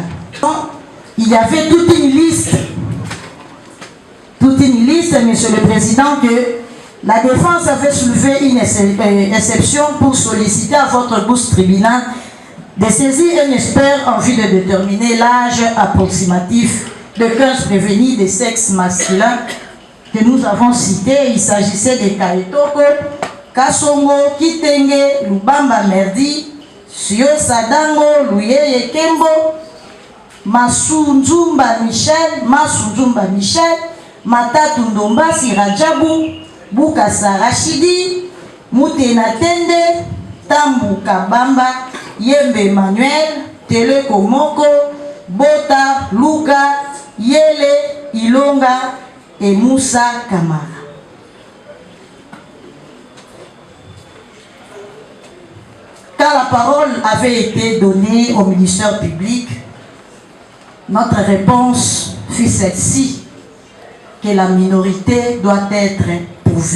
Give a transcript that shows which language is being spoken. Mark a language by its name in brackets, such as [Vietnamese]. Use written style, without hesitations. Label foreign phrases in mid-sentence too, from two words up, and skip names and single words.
[French] Il y avait toute une liste, Monsieur le Président, que la défense avait soulevé une exception pour solliciter à votre auguste tribunal de saisir un expert en vue de déterminer l'âge approximatif de 15 prévenus de sexe masculin que nous avons cités. Il s'agissait de Kaetoko, Kasongo, Kitenge, Lubamba Merdi, Sio Sadango, Luyeye Kembo, Masunzumba Michel, Matatu Ndomba Sirajabu, Bukasa Rachidi, Mutena Tende, Tambu Kabamba, Yembe Emmanuel, Tele Komoko, Bota, Luka, Yele, Ilonga et Moussa Kamara. Quand la parole avait été donnée au ministère public, notre réponse fut celle-ci, que la minorité doit être pourvue.